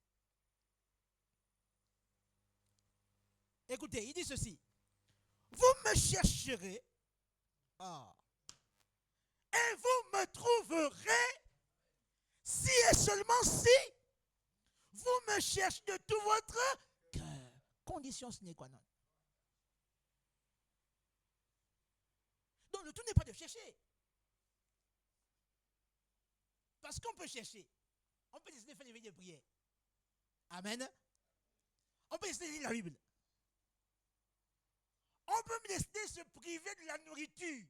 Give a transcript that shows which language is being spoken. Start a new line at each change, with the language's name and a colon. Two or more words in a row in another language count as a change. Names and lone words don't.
French: Écoutez, il dit ceci. Vous me chercherez et vous me trouverez si et seulement si vous me cherchez de tout votre cœur. Condition
Latin: sine qua non.
French: Donc le tout n'est pas de chercher. Parce qu'on peut chercher. On peut décider de faire des veillées de prière. Amen. On peut décider de lire la Bible. On peut décider de se priver de la nourriture.